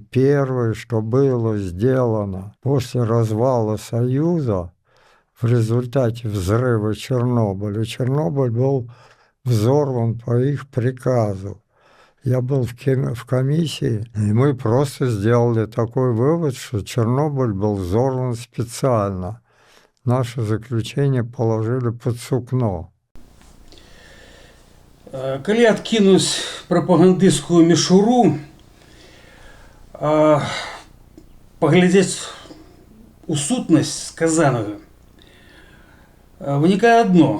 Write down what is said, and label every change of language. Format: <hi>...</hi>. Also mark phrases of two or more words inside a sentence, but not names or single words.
<ru>Первое, что было сделано после развала Союза в результате взрыва Чернобыля. Чернобыль был взорван по их приказу. Я был в комиссии, и мы просто сделали такой вывод, что Чернобыль был взорван специально. Наше заключение положили под сукно.</ru> <be>Калі адкінуць прапагандысцкую мішуру, паглядзець у сутнасць сказанага, вынікае адно.</be>